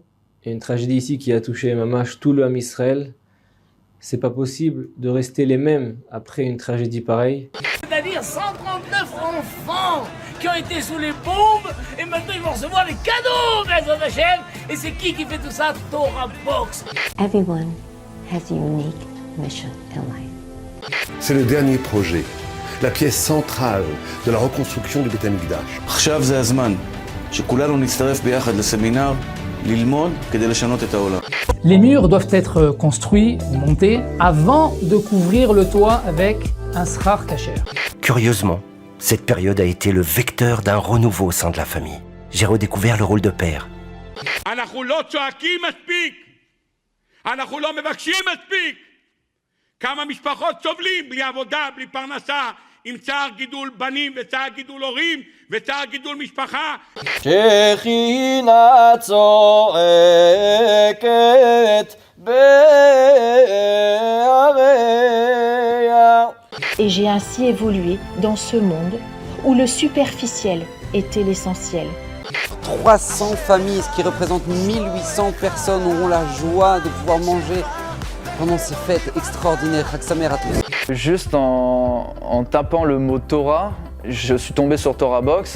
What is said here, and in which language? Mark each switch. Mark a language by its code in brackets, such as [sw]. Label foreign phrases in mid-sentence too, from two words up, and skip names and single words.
[fr] Il y a une tragédie ici qui a touché mamash tout le [he] עם ישראל. [fr] C'est pas possible de rester les mêmes après une tragédie pareille. C'est-à-dire 139 enfants qui ont été sous les bombes et maintenant ils vont recevoir les cadeaux, [he] בעזרת השם. [fr] Et c'est qui fait tout ça? Torah Box. [en] Everyone has a unique mission in life. [fr] C'est le dernier projet, la pièce centrale de la reconstruction du [he] בית המקדש. עכשיו זה הזמן שכולנו נצטרף ביחד לסמינר ללמוד כדי לשנות את העולם. [fr] Les murs doivent être construits, montés, avant de couvrir le toit avec un [he] סכך כשר. [fr] Curieusement, cette période a été le vecteur d'un renouveau au sein de la famille. J'ai redécouvert le rôle de père. [he] אנחנו לא צועקים מספיק, אנחנו לא מבקשים מספיק. כמה משפחות סובלים בלי עבודה, בלי פרנסה, עם צער גידול בנים וצער גידול הורים וצער גידול משפחה. שכינה צועקת בעריה. [fr] Et j'ai ainsi évolué dans ce monde où le superficiel était l'essentiel. 300 familles, ce qui représente 1800 personnes, auront la joie de pouvoir manger pendant ces fêtes extraordinaires. [he] חג שמח [fr] à tous. Juste en tapant le mot Torah, je suis tombé sur Torah Box.